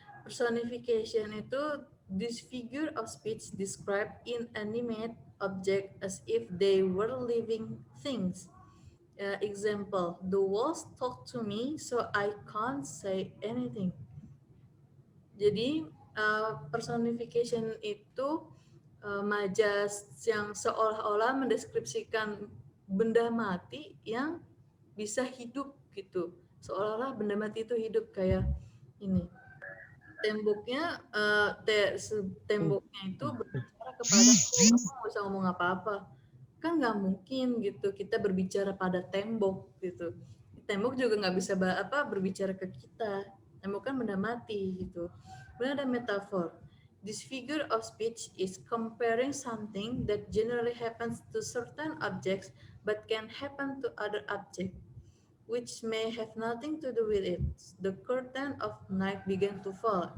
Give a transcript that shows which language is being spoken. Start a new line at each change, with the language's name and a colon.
English: Personification
Indonesian: itu
English: this figure of speech describe inanimate object as if they were living things. Example, the walls talk to me so I can't say anything.
Indonesian: Jadi personification itu majas yang seolah-olah mendeskripsikan benda mati yang bisa hidup gitu, seolah-olah benda mati itu hidup. Kayak ini temboknya, temboknya itu berbicara kepadaku, aku nggak bisa ngomong apa-apa, kan nggak mungkin gitu kita berbicara pada tembok gitu. Tembok juga nggak bisa berbicara ke kita, tembok kan benda mati gitu. Kemudian ada metafor.
English: This figure of speech is comparing something that generally happens to certain objects but can happen to other objects, which may have nothing to do with it. The curtain of night began to fall.